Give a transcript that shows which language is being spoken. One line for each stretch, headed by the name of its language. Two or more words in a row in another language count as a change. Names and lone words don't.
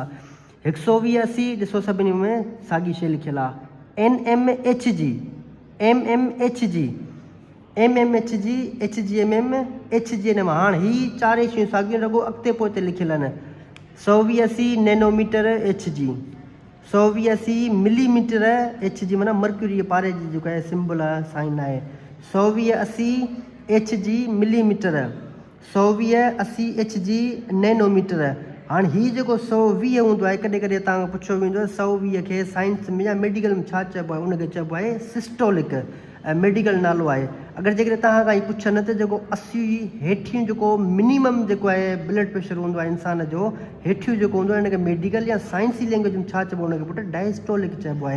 Sindhi: 182 ॾिसो सभिनी में साॻी शइ लिखियलु आहे, NMHG MMHG HGMM HGNM। हाणे ही चारि शयूं साॻियूं रुॻो अॻिते पोइ लिखियलु आहिनि। 182
English: nanometer HG,
Sindhi: 182
English: millimeter HG
Sindhi: माना मर्क्यूरी पारे जी जेको आहे सिंबल आहे, साइन आहे।
English: 180 HG millimeter, 180 HG nanometer.
Sindhi: हाणे हीउ जेको 120 हूंदो आहे, कॾहिं कॾहिं तव्हांखां पुछियो वेंदो आहे 120 खे साइंस में या मेडिकल में छा चइबो आहे, उनखे चइबो आहे सिस्टोलिक, मेडिकल नालो आहे। अगरि जेकॾहिं तव्हां खां पुछनि त जेको 80 हेठियूं जेको मिनिमम जेको आहे
English: blood pressure
Sindhi: हूंदो आहे इंसान जो, हेठियूं जेको हूंदो आहे, हिनखे मेडिकल या साइंसी लैंग्वेज में छा चइबो आहे, हुनखे पुटु डायस्टोलिक चइबो आहे।